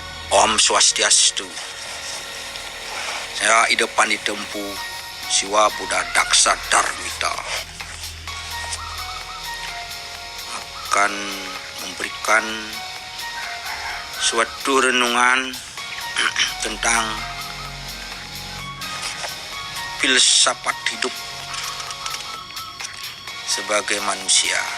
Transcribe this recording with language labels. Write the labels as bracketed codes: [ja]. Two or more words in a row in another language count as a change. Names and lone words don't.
[id] Om Swastiastu. Saya Idepan Ditempu Siwa Buddha Daksa Dharmita akan memberikan suatu renungan tentang filsafat hidup sebagai manusia.